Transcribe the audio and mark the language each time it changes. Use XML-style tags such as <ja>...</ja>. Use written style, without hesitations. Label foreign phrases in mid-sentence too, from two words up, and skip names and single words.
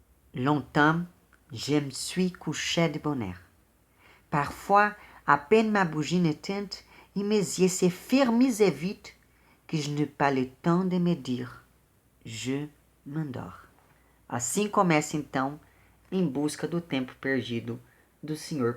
<fr>Longtemps, je me suis couché de bonne heure. Parfois, à peine ma bougie éteinte, et mes yeux se ferment et vite, que je n'ai pas le temps de me dire je m'endors.</fr> <pt>Assim começa então Em Busca do Tempo Perdido do Sr.</pt>